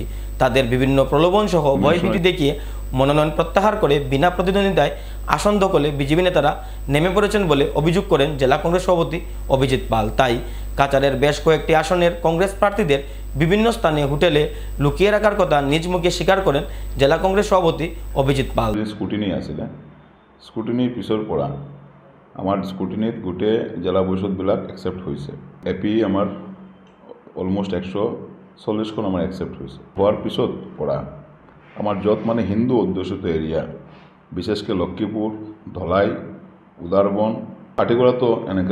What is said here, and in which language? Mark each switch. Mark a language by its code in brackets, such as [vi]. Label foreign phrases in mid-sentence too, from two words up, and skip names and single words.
[bn] তাদের বিভিন্ন প্রলোভন সহ ভয়ভীতি দেখিয়ে মনোনয়ন প্রত্যাহার করে বিনা প্রতিদ্বন্দ্বিতায় আসন দখলে বিজেপি নেতারা নেমে পড়েছেন বলে অভিযোগ করেন জেলা কংগ্রেস সভাপতি অভিজিৎ পাল। তাই কাছাড়ের বেশ কয়েকটি আসনের কংগ্রেস প্রার্থীদের বিভিন্ন স্থানে হোটেলে লুকিয়ে রাখার কথা নিজ মুখে স্বীকার করেন জেলা কংগ্রেস সভাপতি অভিজিৎ পাল। [as] স্কুটিনি আছিলে, স্কুটিনিৰ পিছৰ পৰা আমাৰ স্কুটিনিত গোটেই জিলা পৰিষদবিলাক একচেপ্ট হৈছে। এপি আমাৰ অলমষ্ট 140খন আমাৰ একচেপ্ট হৈছে। হোৱাৰ পিছত পৰা আমাৰ য'ত মানে হিন্দু অধ্যুষিত এৰিয়া, বিশেষকৈ লক্ষীপুৰ, ধলাই, উদাৰবন, পাৰ্টিকুলাৰ তো এনেকৈ